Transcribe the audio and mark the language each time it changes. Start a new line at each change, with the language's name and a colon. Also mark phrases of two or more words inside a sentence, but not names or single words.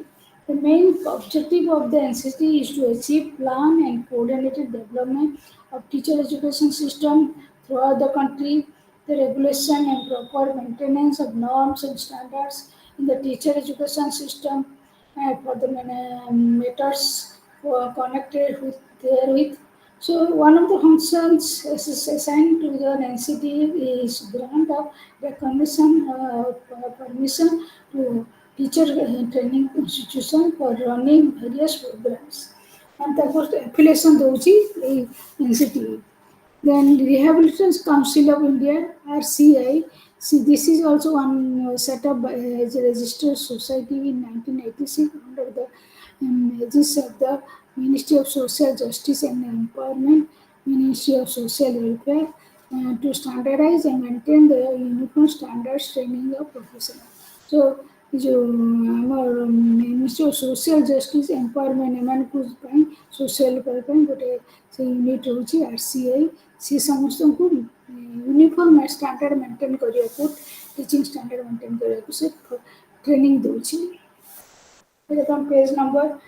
English: The main objective of the NCT is to achieve planned and coordinated development of teacher education system throughout the country, the regulation and proper maintenance of norms and standards in the teacher education system for the matters connected with therewith. So one of the functions assigned to the NCT is grant of recognition permission to teacher training institution for running various programs.
Odia: And ତାକୁ affiliation ଦେଉଛି ଏଇ NCT.
English: Then Rehabilitation Council of India (RCI). See, this is also one set up as a registered society in 1986 under the aegis of the Ministry of Social Justice and Empowerment, Ministry of Social Welfare, to standardize and maintain the uniform standards training of professionals.
Odia: So जो ଆମର ମିନିଷ୍ଟ୍ରି ଅଫ୍ ସୋସିଆଲ ଜଷ୍ଟିସ୍ ଏମ୍ପାୱାରମେଣ୍ଟ ଏମାନଙ୍କୁ ପାଇଁ
English: social welfare
Odia: ପାଇଁ ଗୋଟେ ସେ ୟୁନିଟ୍ ରହୁଛି RCI ସେ ସମସ୍ତଙ୍କୁ
English: uniform standard maintain
Odia: କରିବାକୁ
English: teaching standard maintain
Odia: କରିବାକୁ ସେ ଟ୍ରେନିଂ ଦେଉଛି ଏଇଟା ତୁମ
English: page number